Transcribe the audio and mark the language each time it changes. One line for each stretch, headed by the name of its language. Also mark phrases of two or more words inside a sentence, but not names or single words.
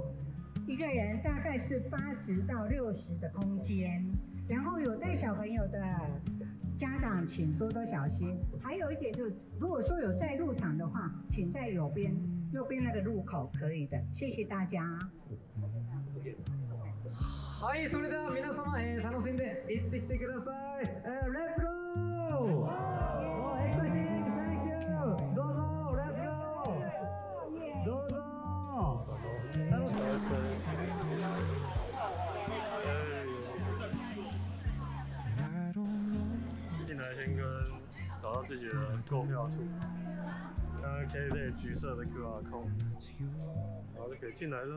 Chinese: 一个人大概是80到60的空间，然后有带小朋友的家长请多多小心。还有一点就是，如果说有在入场的话，请在右边那个入口可以的。谢谢大家。
Japanese: はい、それでは皆様、楽しんで行ってきてください。
English: Let's go! Thank you.
Japanese: どうぞ、
English: Let's go!
Japanese: どうぞ。
Chinese: 进来先跟找到自己的购票处，刚刚可以这橘色的
English: QR code，
Chinese: 然后就可以进来了。